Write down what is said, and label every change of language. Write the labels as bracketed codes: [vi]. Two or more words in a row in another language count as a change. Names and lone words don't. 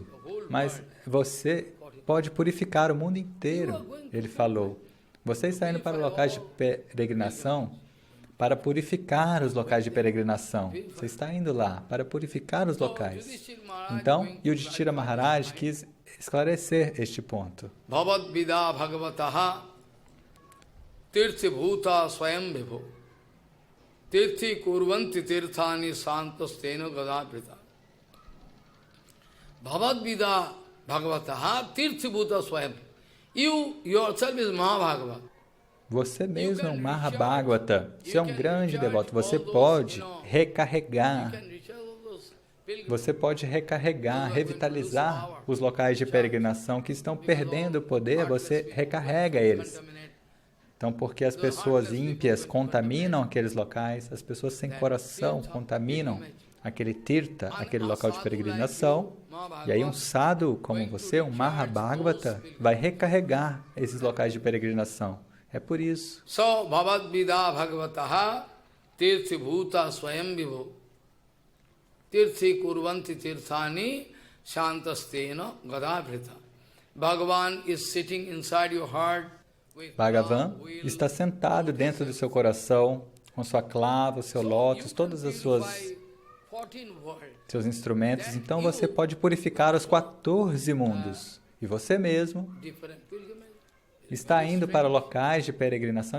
[pt] Mas você pode purificar o mundo inteiro, ele falou. Você está indo para locais de peregrinação para purificar os locais de peregrinação. Você está indo lá para purificar os locais. Então, Yudhishthira Maharaj quis esclarecer este ponto. [sa] भवद् विधा भागवताः तीर्थी भूता स्वयं विभो तीर्थी कुर्वन्ति तीर्थानि स्वान्तःस्थेन गदाभृता. भवद् विधा भागवताः तीर्थी भूता स्वयं. [en] You yourself is Mahabhagavata. [pt] Você mesmo é um Mahabhagavata. Você é um grande devoto. Você pode recarregar. Você pode recarregar, revitalizar os locais de peregrinação que estão perdendo o poder, você recarrega eles. Então, porque as pessoas ímpias contaminam aqueles locais, as pessoas sem coração contaminam aquele tirtha, aquele local de peregrinação, e aí um sadhu como você, um Mahabhagavata, vai recarregar esses locais de peregrinação. É por isso. [sa] So, भवद् विधा भागवताः तीर्थी भूता स्वयं विभो तीर्थी कुर्वन्ति तीर्थानि स्वान्तःस्थेन गदाभृता. [en] Bhagavan is sitting inside your heart. [pt] Bhagavan está sentado dentro do seu coração, com sua clava, o seu lótus, todos os seus instrumentos. Então você pode purificar os 14 mundos. E você mesmo está indo para locais de peregrinação.